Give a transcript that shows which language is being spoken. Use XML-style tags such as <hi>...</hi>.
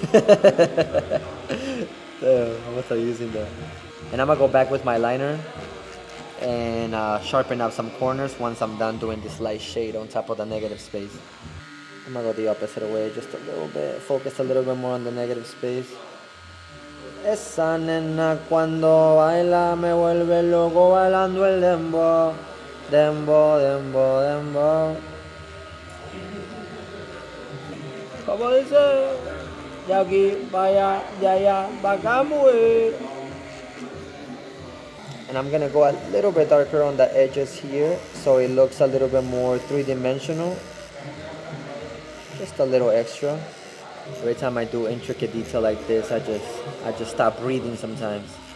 <en>I'm gonna start using that. And I'm gonna go back with my liner and sharpen up some corners once I'm done doing this light shade on top of the negative space. I'm gonna go the opposite way just a little bit, focus a little bit more on the negative space.</en> <es>Esa nena cuando baila me vuelve loco bailando el dembow. Dembow, dembow, dembow. Como dice, de aquí para allá, de allá para acá, mujer.</es> <en>And I'm gonna go a little bit darker on the edges here so it looks a little bit more three-dimensional. Just a little extra. Every time I do intricate detail like this, I just stop breathing sometimes.</en>